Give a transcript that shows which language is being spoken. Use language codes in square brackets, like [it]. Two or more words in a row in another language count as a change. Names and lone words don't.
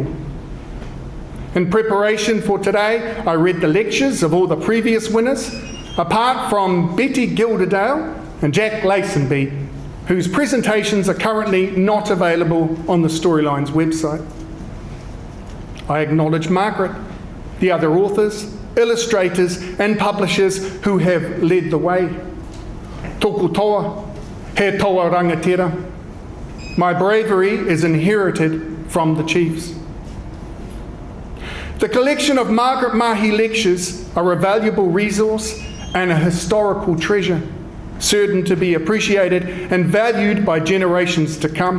[en] In preparation for today, I read the lectures of all the previous winners, apart from Betty Gilderdale and Jack Lacenby, whose presentations are currently not available on the Storylines website. I acknowledge Margaret, the other authors, illustrators and publishers who have led the way. [mi] Tōku toa, he toa rangatira. [en] My bravery is inherited from the chiefs. The collection of Margaret Mahy lectures are a valuable resource and a historical treasure, certain to be appreciated and valued by generations to come.